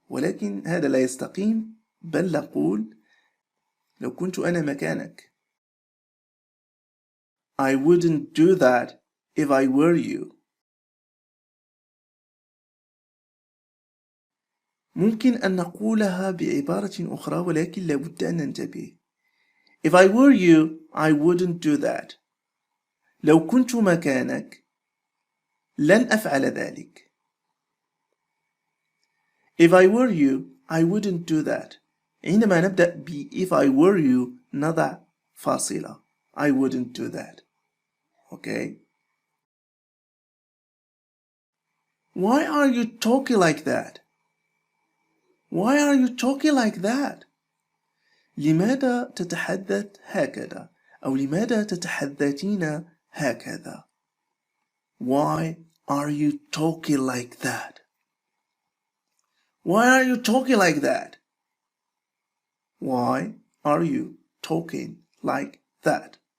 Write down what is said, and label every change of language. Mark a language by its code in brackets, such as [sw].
[ar] ولكن هذا لا يستقيم، بل نقول لو كنت أنا مكانك. [en] I wouldn't do that if I were you. [ar] ممكن أن نقولها بعبارة أخرى، ولكن لابد أن ننتبه. [en] If I were you, I wouldn't do that. [ar] لو كنت مكانك لن أفعل ذلك. [en] If I were you, I wouldn't do that. [ar] عندما نبدأ ب [en] if I were you [ar] نضع فاصلة. [en] I wouldn't do that. Okay? Why are you talking like that? Why are you talking like that? [ar] لماذا تتحدث هكذا؟ أو لماذا تتحدثين هكذا؟ [en] Why are you talking like that? Why are you talking like that? Why are you talking like that?